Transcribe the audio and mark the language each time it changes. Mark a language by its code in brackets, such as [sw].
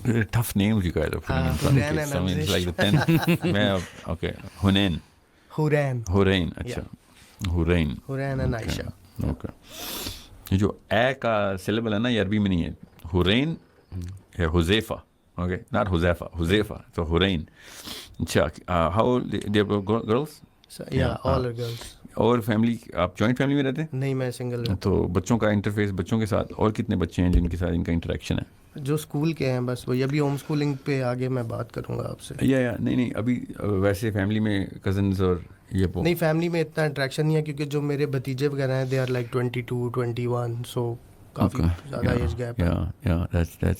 [en] Tough name you guys are putting in front of kids. I mean, it's like the 10. Okay, Hunain. Hurain. [ur] اچھا, Hurain. [en] Hurain and Aisha. Okay. [ur] یہ جو اے کا syllable ہے نا یہ عربی میں نہیں ہے. Hurain ہے Huzaifa. [en] Okay, not Huzaifa, Huzaifa. So Hurain. اچھا, how old they are girls? Yeah, all are girls. [ur] اور فیملی, آپ جوائنٹ فیملی میں رہتے ہیں؟ نہیں, میں سنگل ہوں. تو بچوں کا انٹرفیس بچوں کے ساتھ, اور کتنے بچے ہیں جن کے ساتھ ان کا انٹریکشن ہے؟ جو اسکول کے ہیں بس وہی. ابھی ہوم اسکولنگ پہ آگے میں بات کروں گا آپ سے. یا نہیں ابھی ویسے فیملی میں کزنز اور یہ نہیں, فیملی میں اتنا انٹریکشن نہیں ہے کیونکہ جو میرے بھتیجے وغیرہ ہیں [en] they are like [ur] 22, 21, سو کافی زیادہ ایج گیپ ہے.